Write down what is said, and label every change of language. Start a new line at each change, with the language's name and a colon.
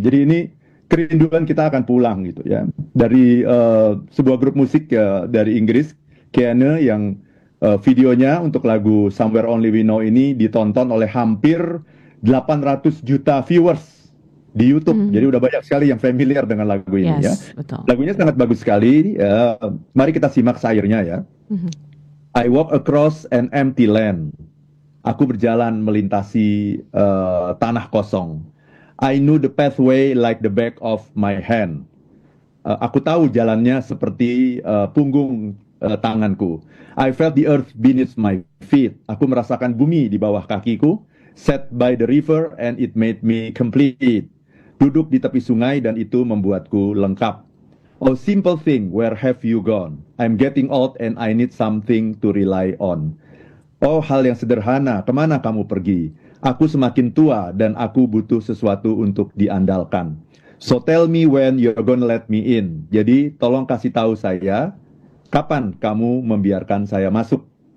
Indonesian: Jadi ini kerinduan kita akan pulang gitu ya. Dari sebuah grup musik dari Inggris, Keane, yang videonya untuk lagu Somewhere Only We Know ini ditonton oleh hampir 800 juta viewers di YouTube. Jadi udah banyak sekali yang familiar dengan lagu ini ya. Betul. Lagunya sangat bagus sekali. Mari kita simak sairnya ya.
English: I walk across an empty land.
Indonesian: Aku berjalan melintasi tanah kosong.
English: I knew the pathway like the back of my hand.
Indonesian: Aku tahu jalannya seperti punggung tanganku.
English: I felt the earth beneath my feet.
Indonesian: Aku merasakan bumi di bawah kakiku.
English: Sat by the river and it made me complete.
Indonesian: Duduk di tepi sungai dan itu membuatku lengkap.
English: Oh simple thing, where have you gone? I'm getting old and I need something to rely on.
Indonesian: Oh hal yang sederhana, kemana kamu pergi? Aku semakin tua dan aku butuh sesuatu untuk diandalkan.
English: So tell me when you're gonna let me in.
Indonesian: Jadi tolong kasih tahu saya, kapan kamu membiarkan saya masuk?